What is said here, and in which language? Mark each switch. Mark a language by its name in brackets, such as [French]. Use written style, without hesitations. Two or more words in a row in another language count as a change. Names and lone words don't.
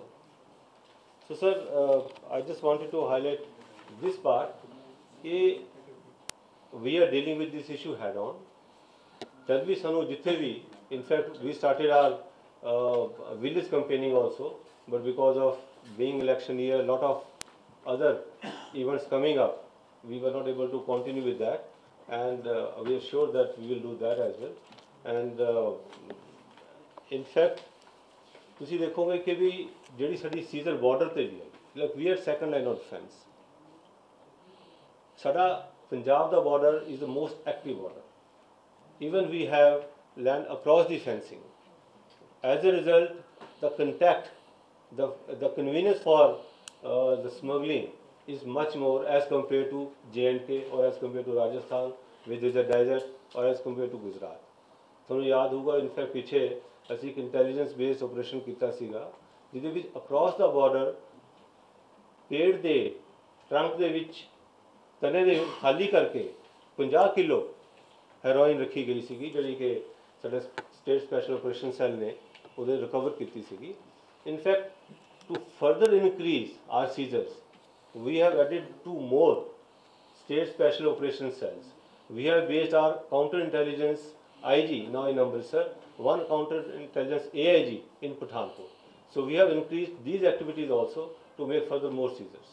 [English] So, sir, I just wanted to highlight this part. We are dealing with this issue head on. [Punjabi] ਜਦ ਭੀ ਸਾਨੂੰ ਜਿੱਥੇ ਭੀ, [English] in fact, we started our village campaigning also, but because of being election year, a lot of other events coming up, we were not able to continue with that, and we are sure that we will do that as well. And in fact, [Punjabi] ਤੁਸੀਂ ਦੇਖੋਗੇ ਕਿ ਵੀ ਜਿਹੜੀ ਸਾਡੀ [English] seizure border [Punjabi] ਤੇ ਵੀ ਹੈ, [English] like we are second line of defence. [Punjabi] ਸਾਡਾ ਪੰਜਾਬ ਦਾ ਬਾਰਡਰ [English] is the most active border. Even we have land across the fencing. As a result, the contact, the convenience for the smuggling is much more as compared to J&K or as compared to Rajasthan, which is a desert, or as compared to Gujarat. [Punjabi] ਤੁਹਾਨੂੰ ਯਾਦ ਹੋਊਗਾ [English] in fact [Punjabi] ਪਿੱਛੇ ਅਸੀਂ ਇੱਕ [English] intelligence based operation [Punjabi] ਕੀਤਾ ਸੀਗਾ ਜਿਹਦੇ ਵਿੱਚ ਅਕ੍ਰੋਸ ਦਾ ਬਾਰਡਰ ਪੇੜ ਦੇ ਟਰੰਕ ਦੇ ਵਿੱਚ ਤਨੇ ਦੇ ਖਾਲੀ ਕਰਕੇ 50 ਕਿਲੋ ਹੈਰੋਇਨ ਰੱਖੀ ਗਈ ਸੀਗੀ ਜਿਹੜੀ ਕਿ ਸਾਡੇ [English] state special operation cell [Punjabi] ਨੇ ਉਹਦੇ ਰਿਕਵਰ ਕੀਤੀ ਸੀਗੀ. [English] in fact to further increase our seizures we have added 2 more state special operation cells. We have based our counterintelligence IG now in Amritsar, 1 counterintelligence AIG in Pathankot. So we have increased these activities also to make further more seizures.